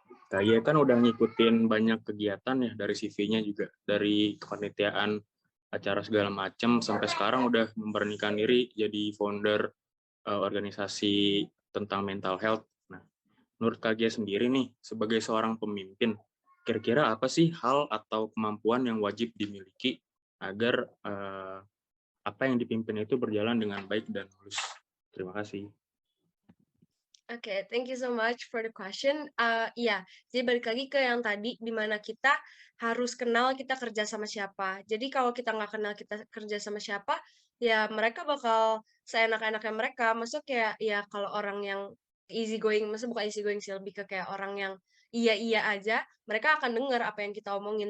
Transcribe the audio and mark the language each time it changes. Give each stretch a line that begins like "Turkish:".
Indonesian: Kak Gia kan udah ngikutin banyak kegiatan ya dari CV-nya juga, dari kepanitiaan acara segala macam sampai sekarang udah memberanikan diri jadi founder organisasi tentang mental health. Nah, menurut Kak Gia sendiri nih, sebagai seorang pemimpin, kira-kira apa sih hal atau kemampuan yang wajib dimiliki agar apa yang dipimpin itu berjalan dengan baik dan mulus? Terima kasih.
English: Oke, thank you so much for the question.
Indonesian: Iya, jadi balik lagi ke yang tadi, di mana kita harus kenal kita kerja sama siapa. Jadi kalau kita nggak kenal kita kerja sama siapa, ya mereka bakal seenak-enaknya mereka. Maksudnya kayak, ya kalau orang yang easy going, maksudnya bukan easy going sih, lebih ke kayak orang yang iya-iya aja, mereka akan dengar apa yang kita omongin.